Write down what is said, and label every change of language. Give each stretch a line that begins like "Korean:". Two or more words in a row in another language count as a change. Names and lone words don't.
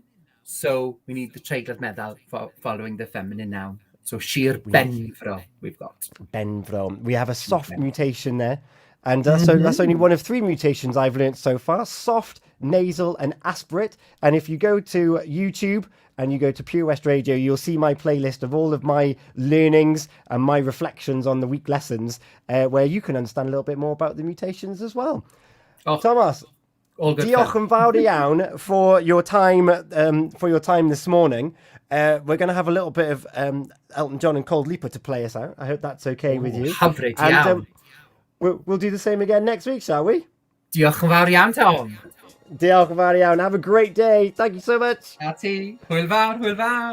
English: So we need the
Welsh: treigl meddal
English: following the feminine noun. So Sir Benfro we've got. Benfro. We have a soft mutation there. And so that's only one of 3 mutations I've learnt so far. Soft, nasal, and aspirate. And if you go to YouTube and you go to Pure West Radio, you'll see my playlist of all of my learnings and my reflections on the week lessons, where you can understand a little bit more about the mutations as well. Oh, Thomas, all good.
Welsh: diolch yn fawr iawn
English: for your time this morning. We're going to have a little bit of Elton John and Cold Leaper to play us out. I hope that's okay with you.
Welsh: Hyfryd
English: And
Welsh: iawn.
English: we'll do the same again next week, shall we?
Welsh: Diolch yn fawr iawn, Tom. Diolch yn fawr iawn.
English: Have a great day. Thank you so much.
Welsh: A ti. Hwyl fawr, hwyl fawr.